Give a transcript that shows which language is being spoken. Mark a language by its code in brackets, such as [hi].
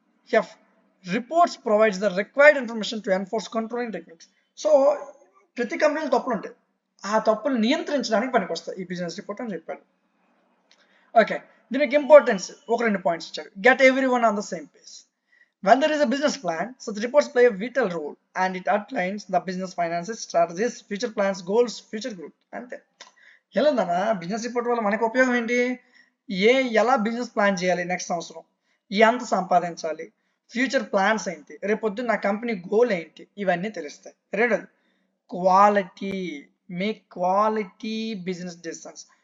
[en] F, reports provides the required information to enforce controlling techniques. [te] So ప్రతి కంపెనీలో తప్పులు ఉంటాయి, ఆ తప్పులు నియంత్రించడానికి పనికి వస్తాయి ఈ బిజినెస్ రిపోర్ట్ అని చెప్పాడు. ఓకే, దీనికి ఇంపార్టెన్స్ ఒక 2 పాయింట్స్ ఇచ్చాడు. [en] Get every one on the same page. When there is a business plan, such reports play a vital role and it outlines the business finances, strategies, future plans, goals, future growth. [te] అంతే. ఎలా ఉందన్నా business report వల్ల మనకు ఉపయోగం ఏంటి, ఎలా business plan చేయాలి, next సంవత్సరం ఎంత సంపాదించాలి, ఫ్యూచర్ ప్లాన్స్ ఏంటి, రేపొద్దున నా కంపెనీ గోల్ ఏంటి, ఇవన్నీ తెలుస్తాయి. [en] రెండోది, quality. Make quality business decisions.